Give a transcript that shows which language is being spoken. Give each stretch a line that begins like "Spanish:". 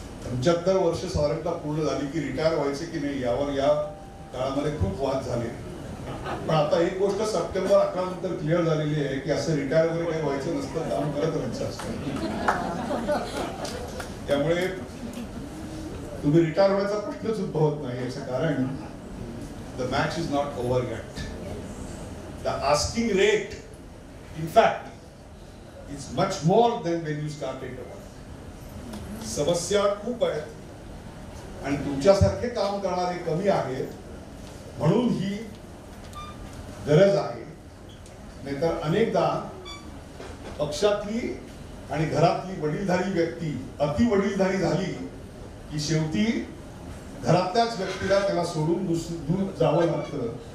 Marathi: 75 वर्ष साधारणतः पूर्ण झाली की रिटायर व्हायचे की नाही यावर या काळामध्ये खूप वाद झाले. पण आता एक गोष्ट सप्टेंबर 11 नंतर क्लिअर झालेली आहे की असं रिटायर वगैरे काही व्हायचं नसतं, काम करत राहायचं असतं. त्यामुळे तुम्ही रिटायर होण्याचा प्रश्नच उद्भवत नाही. याचं कारण
English: the match is not over yet. The asking rate, in fact, is much more than when you started the work.
Marathi: समस्या खूप आहेत आणि तुमच्यासारखे काम करणारे कमी आहेत, म्हणून ही गरज आहे. नाहीतर अनेकदा पक्षातली आणि घरातली वडीलधारी व्यक्ती अति वडीलधारी झाली की शेवटी घरातल्याच व्यक्तीला त्याला सोडून दूर जावं लागतं.